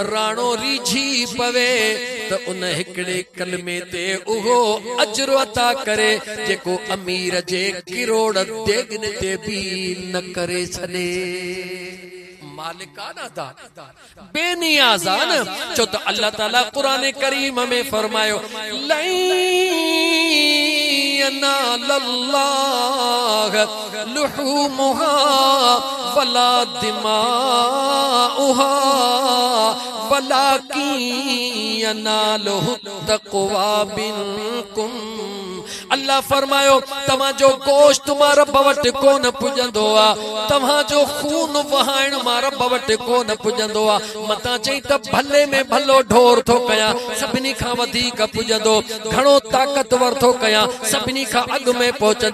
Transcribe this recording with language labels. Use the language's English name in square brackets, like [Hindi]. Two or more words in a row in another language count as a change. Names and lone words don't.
[Sindhi] राणो रीझी पवे त उन हिकड़े कलमे ते उहो अजर अता करे जेको अमीर जे किरोड़ देगन ते भी न करे छॾे। मालिकाना दान बेनियाज़ान चो त अल्लाह ताला कुरान करीम में फरमायो [Arabic] لن ينال الله لحومها ولا دماؤها ولكن يناله التقوى منكم. [Sindhi] अल्लाह फरमायो तव्हां जो गोश्त मां रब वटि कोन पुजंदो आ, तव्हां जो खून वहाइण मां रब वटि कोन पुजंदो आ। मतां चई त भले में भलो ढोर थो कयां सभिनी खां वधीक पुजंदो, घणो ताक़तवर थो कयां सभिनी खां अॻु में पहुचंदो।